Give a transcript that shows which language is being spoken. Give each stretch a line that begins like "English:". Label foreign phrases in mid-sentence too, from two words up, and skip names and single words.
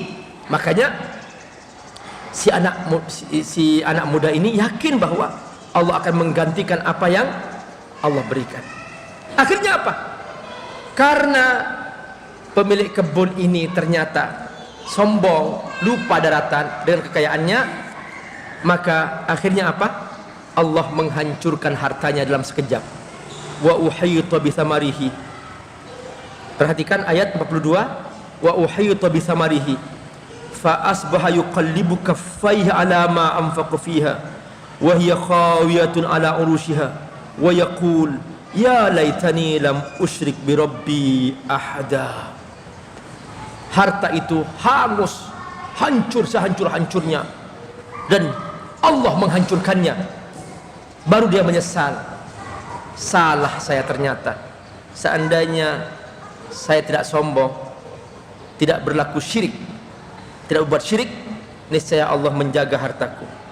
Indonesian: Makanya si anak muda ini yakin bahwa Allah akan menggantikan apa yang Allah berikan. Akhirnya apa? Karena pemilik kebun ini ternyata sombong, lupa daratan dengan kekayaannya, maka akhirnya apa? Allah menghancurkan hartanya dalam sekejap.
Arabic: وأحيط بثمره.
Indonesian: Perhatikan ayat 42.
Arabic: وأحيط بثمره فأصبح يقلب كفيه على ما أنفق فيها وهي خاوية على عروشها ويقول يا ليتني لم أشرك بربي أحدا.
Indonesian: Harta itu hangus, hancur sehancur-hancurnya, dan Allah menghancurkannya. Baru dia menyesal, salah saya ternyata. Seandainya saya tidak sombong, tidak berlaku syirik, tidak berbuat syirik, niscaya Allah menjaga hartaku.